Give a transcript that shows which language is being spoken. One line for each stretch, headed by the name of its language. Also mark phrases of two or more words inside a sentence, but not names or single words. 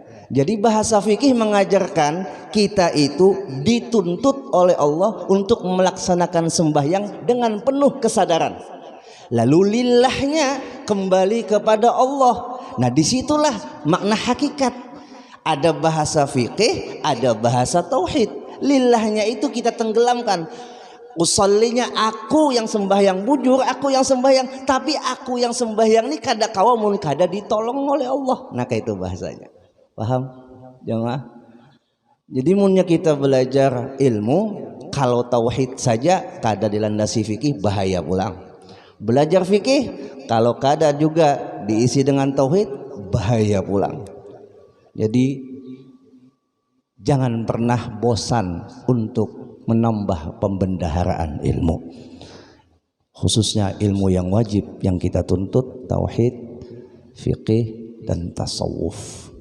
Indonesian: Jadi bahasa fikih mengajarkan kita itu dituntut oleh Allah untuk melaksanakan sembahyang dengan penuh kesadaran. Lalu lillahnya kembali kepada Allah. Nah disitulah makna hakikat. Ada bahasa fikih, ada bahasa tauhid. Lillahnya itu kita tenggelamkan. Usollinya aku yang sembahyang bujur, aku yang sembahyang.
Banjar: Tapi aku yang sembahyang ini kada kawamun, kada ditolong oleh Allah. Nah kayak itu bahasanya. Paham? Jemaah. Jadi munnya kita belajar ilmu, kalau tauhid saja kada dilandasi fikih, bahaya pulang. Belajar fikih kalau kada juga diisi dengan tauhid, bahaya pulang.
Indonesian: Jadi jangan pernah bosan untuk menambah pembendaharaan ilmu, khususnya ilmu yang wajib yang kita tuntut, tauhid, fikih dan tasawuf.